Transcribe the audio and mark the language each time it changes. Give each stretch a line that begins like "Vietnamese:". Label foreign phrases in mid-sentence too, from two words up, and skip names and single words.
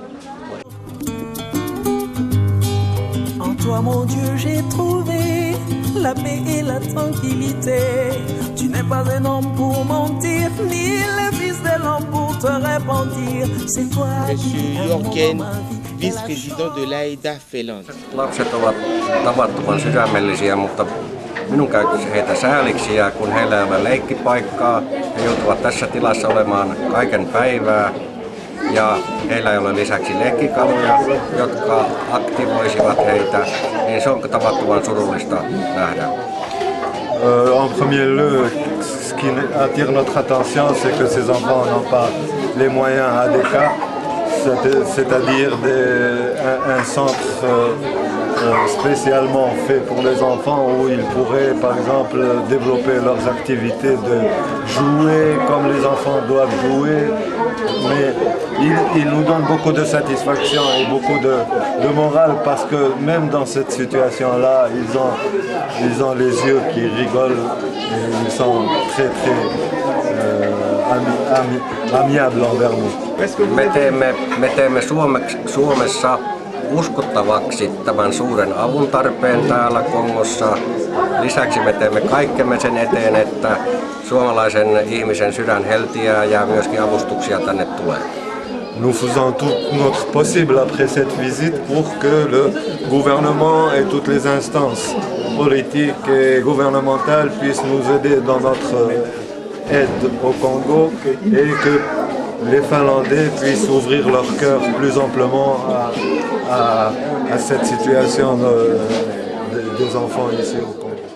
French: En toi, mon Dieu, j'ai trouvé la paix et la tranquillité. Tu n'es pas un homme pour mentir, ni le fils de l'homme pour te repentir. C'est toi. Monsieur Jorgen, vice-président de l'AIDA Finland.
Finnish: Lapset ovat tavattoman sydämellisiä, mutta minun käytössä heitä sääliksi, ja kun heillä ei ole leikkipaikkaa, he joutuvat tässä tilassa olemaan kaiken päivää, ja heillä ei ole lisäksi leikkikaluja, jotka aktivoisivat heitä, niin se on tavattoman surullista nähdä.
French: En premier lieu, ce qui attire notre attention, c'est que ces enfants n'ont pas les moyens adéquats, c'est-à-dire un centre spécialement fait pour les enfants où ils pourraient par exemple développer leurs activités de jouer comme les enfants doivent jouer. Mais ils nous donnent beaucoup de satisfaction et beaucoup de morale, parce que même dans cette situation-là, ils ont les yeux qui rigolent et ils sont très amiables envers nous.
Finnish: Me teemme Suomessa uskottavaksi tämän suuren avun tarpeen täällä Kongossa. Lisäksi me teemme kaikkemme sen eteen, että suomalaisen ihmisen sydän heltiää ja myöskin avustuksia tänne tulee.
French: Nous faisons tout notre possible après cette visite pour que le gouvernement et toutes les instances politiques et gouvernementales puissent nous aider dans notre aide au Congo et que les Finlandais puissent ouvrir leur cœur plus amplement à cette situation des enfants ici au Congo.